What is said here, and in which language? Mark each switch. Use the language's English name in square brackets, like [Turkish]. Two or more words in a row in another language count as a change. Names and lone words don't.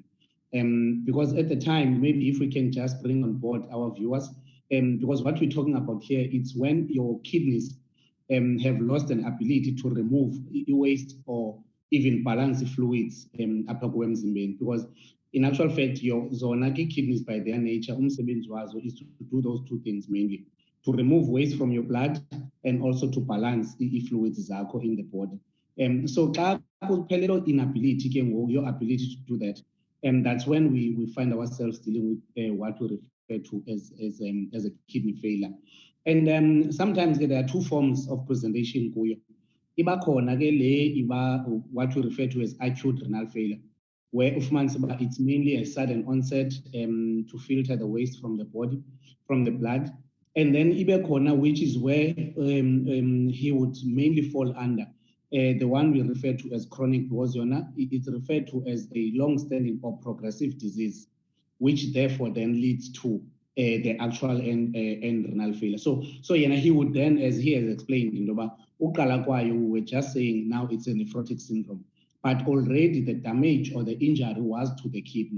[English] Because at the time, maybe if we can just bring on board our viewers, because what we're talking about here, it's when your kidneys have lost an ability to remove waste or even balance fluids because in actual fact, your zona kidneys by their nature, is to do those two things mainly: to remove waste from your blood and also to balance the fluids in the body. So inability, your ability to do that, and that's when we find ourselves dealing with what we refer to as a kidney failure. And sometimes there are two forms of presentation kuyo. [Xhosa] Iba khona ke le iba [English] what we refer to as acute renal failure, where it's mainly a sudden onset to filter the waste from the body, from the blood. And then [Xhosa] ibe khona, [English] which is where he would mainly fall under the one we refer to as chronic, because it's referred to as a long-standing or progressive disease, which therefore then leads to the actual end renal failure. So he would then, as he has explained, we were just saying now it's a nephrotic syndrome, but already the damage or the injury was to the kidney.